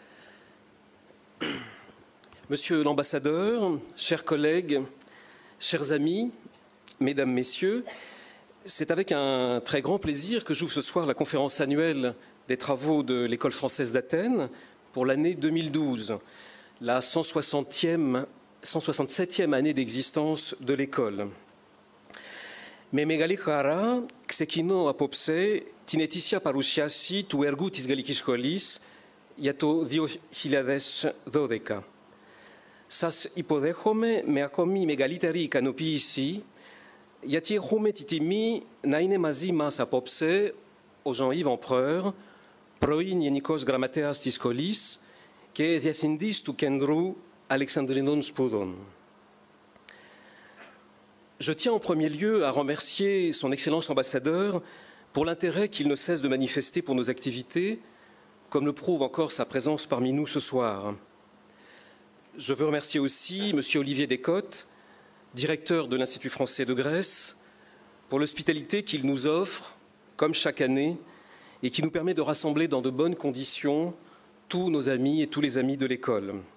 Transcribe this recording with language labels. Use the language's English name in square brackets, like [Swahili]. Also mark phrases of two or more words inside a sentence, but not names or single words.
[French] Monsieur l'ambassadeur, chers collègues, chers amis, Mesdames, Messieurs, c'est avec un très grand plaisir que j'ouvre ce soir la conférence annuelle des travaux de l'École française d'Athènes pour l'année 2012, la 167e année d'existence de l'école. [Greek] Με μεγάλη χαρά ξεκινώ απόψε την ετήσια παρουσίαση του έργου της Γαλλικής Σχολής για το 2012. Σας υποδέχομαι με ακόμη μεγαλύτερη ικανοποίηση γιατί έχουμε τη τιμή να είναι μαζί μας απόψε ο Jean-Yves Empereur, πρώην Γενικός Γραμματέας της Σχολής και Διευθυντής του Κέντρου Αλεξανδρινών Σπουδών. [French] Je tiens en premier lieu à remercier son Excellence ambassadeur pour l'intérêt qu'il ne cesse de manifester pour nos activités, comme le prouve encore sa présence parmi nous ce soir. Je veux remercier aussi M. Olivier Descottes, directeur de l'Institut français de Grèce, pour l'hospitalité qu'il nous offre, comme chaque année, et qui nous permet de rassembler dans de bonnes conditions tous nos amis et tous les amis de l'école.